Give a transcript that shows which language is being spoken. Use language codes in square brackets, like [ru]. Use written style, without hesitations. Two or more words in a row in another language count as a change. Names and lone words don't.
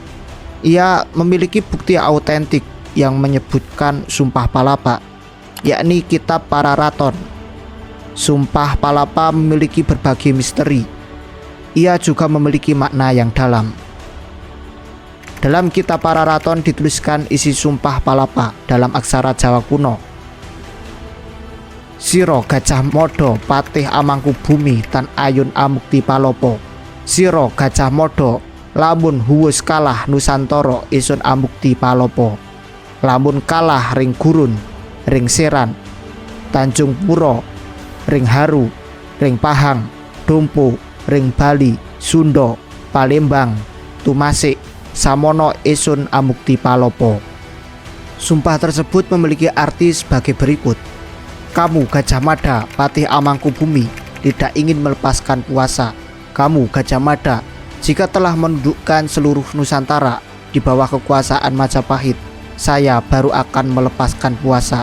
[id] Ia memiliki bukti autentik yang menyebutkan Sumpah Palapa, yakni Kitab Pararaton. Sumpah Palapa memiliki berbagai misteri. Ia juga memiliki makna yang dalam. Dalam Kitab Pararaton dituliskan isi Sumpah Palapa dalam aksara Jawa kuno. [kaw] Siro Gajah Mada patih Amangkubumi tan ayun amukti palopo. Siro Gajah Mada lamun huwus kalah Nusantara isun amukti palopo. Lamun kalah ring Gurun, ring Seran, Tanjung Pura, ring Haru, ring Pahang, Dompo, ring Bali, Sunda, Palembang, Tumasik, samono isun amukti palopo. [id] Sumpah tersebut memiliki arti sebagai berikut. Kamu Gajah Mada patih Amangkubumi tidak ingin melepaskan puasa. Kamu Gajah Mada jika telah menundukkan seluruh Nusantara di bawah kekuasaan Majapahit, saya baru akan melepaskan puasa.